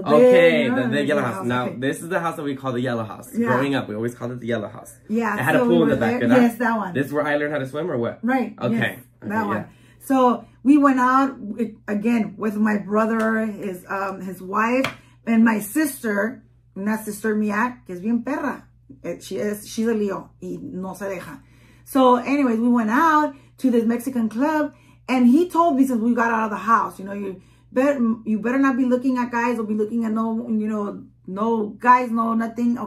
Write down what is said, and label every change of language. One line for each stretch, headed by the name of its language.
English: Okay, the yellow house. Now, okay. this is the house that we call the yellow house. Yeah. Growing up, we always called it the yellow house. Yeah. It had a pool in the back of that. Yes, that one. This is where I learned how to swim or what? Right. Okay. Yes, that one. Yeah. So we went out again with my brother, his wife, and my sister.
Spanish: Una sister mía, que es bien perra.
English: She's a Leo
Spanish: y no se deja.
English: So anyways, we went out to this Mexican club, and he told me since we got out of the house, you know, you better not be looking at guys or be looking at no guys, no nothing.